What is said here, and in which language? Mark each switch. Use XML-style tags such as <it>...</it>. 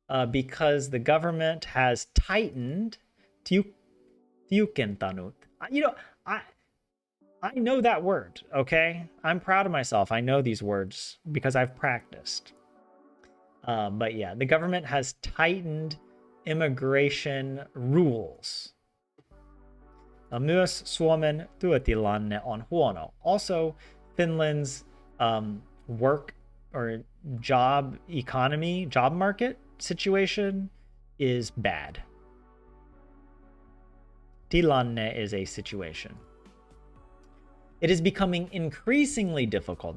<en>Because the government has tightened tiukentanut. You know, I know that word, okay? I'm proud of myself. I know these words because I've practiced. But yeah, the government has tightened immigration rules.</en> <fi>Myös Suomen työtilanne on huono.</fi> <en>Also, Finland's work or job economy, job market situation is bad. Tilanne is a situation. It is becoming increasingly difficult.</en>